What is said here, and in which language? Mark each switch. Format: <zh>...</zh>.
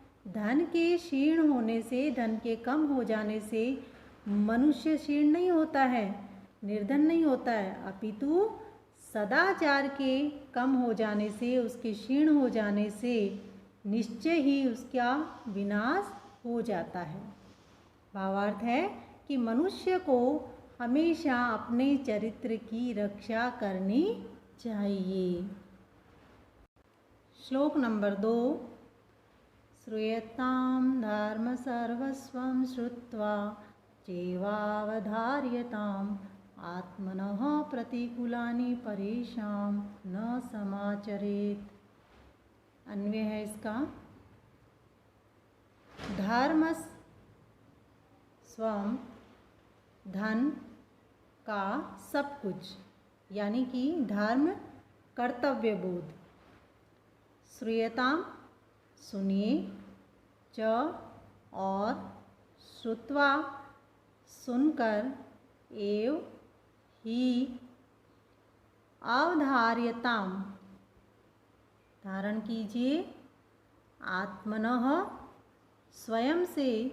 <hi>धन के क्षीण होने से, धन के कम हो जाने से मनुष्य क्षीण नहीं होता है, निर्धन नहीं होता है, अपितु सदाचार के कम हो जाने से, उसके क्षीण हो जाने से निश्चय ही उसका विनाश हो जाता है। भावार्थ है कि मनुष्य को हमेशा अपने चरित्र की रक्षा करनी चाहिए। श्लोक नंबर 2।</hi> <sa>श्रूयतां धर्म सर्वस्वं श्रुत्वा चैवावधार्यताम्, आत्मनः प्रतिकूलानि परेषां न समाचरेत्।</sa> <hi>अन्वय है इसका धर्म स्वम, धन का सब कुछ, यानी कि धर्म कर्तव्य बोध, श्रूयताम सुनिए, च और श्रुत्वा सुनकर, एव ही अवधार्यताम धारण कीजिए, आत्मनः स्वयं से,</hi>